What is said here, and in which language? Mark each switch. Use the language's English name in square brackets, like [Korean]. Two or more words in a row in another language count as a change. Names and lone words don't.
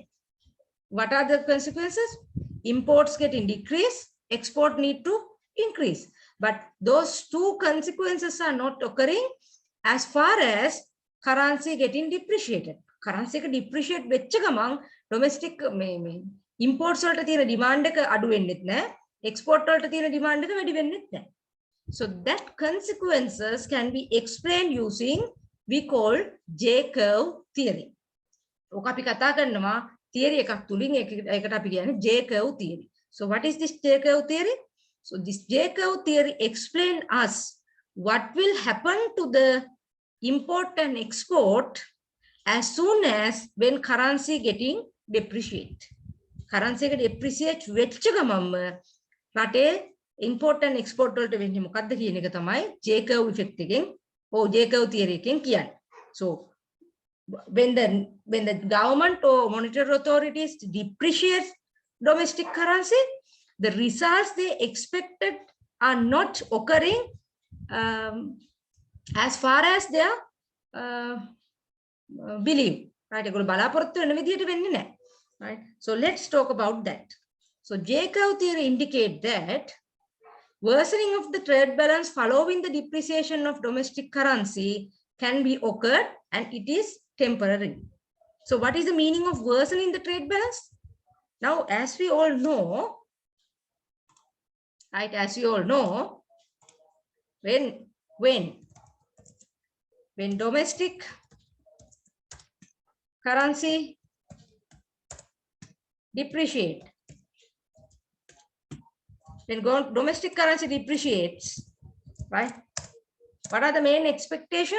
[English] What are the consequences? Imports getting decreased, export need to increase. But those two consequences are not occurring as far as currency getting depreciated. Currency depreciate [Sinhala] වෙච්ච ගමන් [English] domestic imports [Sinhala] වලට තියෙන demand එක අඩු වෙන්නෙත් නැහැ, export වලට තියෙන demand එක වැඩි වෙන්නෙත් නැහැ. [English] So that consequences can be explained using we call J-curve theory. [Sinhala] ඔක අපි කතා කරනවා theory එකක් තුලින් ඒකට අපි කියන්නේ [English] J-curve theory. So what is this J-curve theory? So this J-curve theory explain us what will happen to the import and export as soon as when currency getting depreciate. [Sinhala] Currency එක depreciate වෙච්ච ගමන්ම රටේ [English] import and export [Sinhala] වලට වෙන්නේ මොකද්ද කියන එක තමයි [English] J-curve effect [Sinhala] එකෙන් [English] J-curve theory [Sinhala] එකෙන් කියන්නේ. [English] So when the government or monetary authorities depreciate domestic currency, the results they expected are not occurring as far as their belief, right? [Sinhala] ඒගොල්ලෝ බලාපොරොත්තු වෙන විදිහට වෙන්නේ නැහැ, [English] right? So let's talk about that. So J-curve theory indicate that worsening of the trade balance following the depreciation of domestic currency can be occurred and it is temporary. So what is the meaning of worsening the trade balance? Now, as we all know, right, when domestic currency depreciate, when domestic currency depreciates, right, what are the main expectation?